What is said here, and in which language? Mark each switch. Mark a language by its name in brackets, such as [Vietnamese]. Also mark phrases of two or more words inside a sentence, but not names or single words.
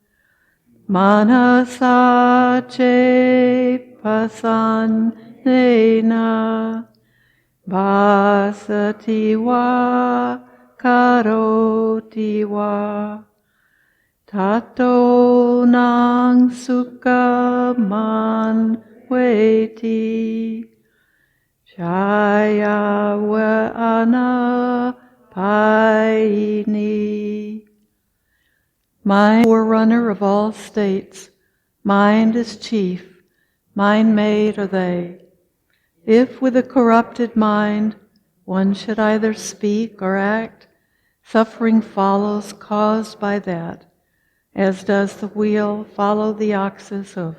[Pali] manasache pasannena vasati va karoti va tato nang sukha manveti jaya va anapayini. [English] Mind, forerunner of all states, mind is chief, mind-made are they. If with a corrupted mind one should either speak or act, suffering follows caused by that, as does the wheel follow the ox's hoof.